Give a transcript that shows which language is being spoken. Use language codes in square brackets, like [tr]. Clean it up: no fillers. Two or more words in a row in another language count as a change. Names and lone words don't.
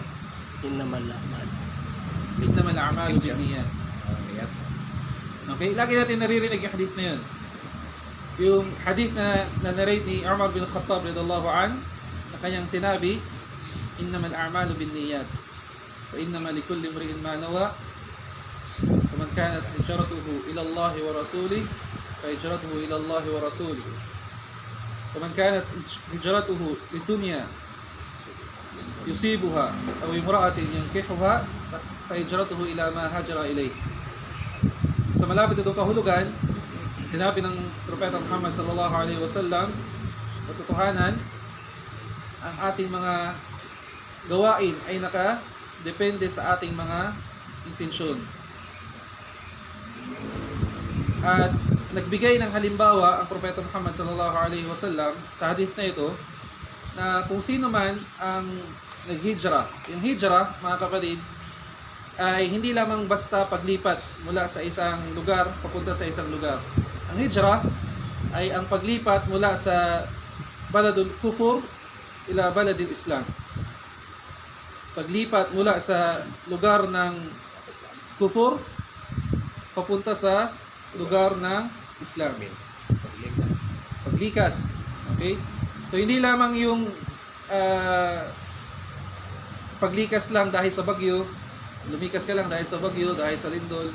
[ar] إنما الأعمال بالنيات. [tl] Okay, lagi natin naririnig yung hadith na yun. Yung hadith na narrate ni Umar bin Khattab [ar] رضي الله عن [tl] na kanyang sinabi, [ar] إنما الأعمال بالنيات. [tl] فإنما لكل امرئ ما نوى ومن كانت هجرته إلى الله ورسوله فهجرته إلى الله ورسوله ومن كانت هجرته لدنيا يصيبها أو امرأة ينكحها فهجرته إلى ما هاجر إليه. Sa malapit itong kahulugan, sinabi ng Propeta Muhammad [ar] صلى الله عليه وسلم, [tl] katotohanan, ang ating mga gawain ay nakadepende sa ating mga intensyon. At nagbigay ng halimbawa ang Propeta Muhammad [ar] صلى الله عليه وسلم [tl] sa hadith na ito na kung sino man ang naghijra. Yung hijra, mga kapatid, ay hindi lamang basta paglipat mula sa isang lugar papunta sa isang lugar. Ang hijra ay ang paglipat mula sa [ar] بلد الكفر إلى بلد الإسلام. [tl] Paglipat mula sa lugar ng kufur papunta sa lugar ng Islam. Paglikas. Okay? So hindi lamang yung paglikas lang dahil sa bagyo, lumikas ka lang dahil sa bagyo, dahil sa lindol.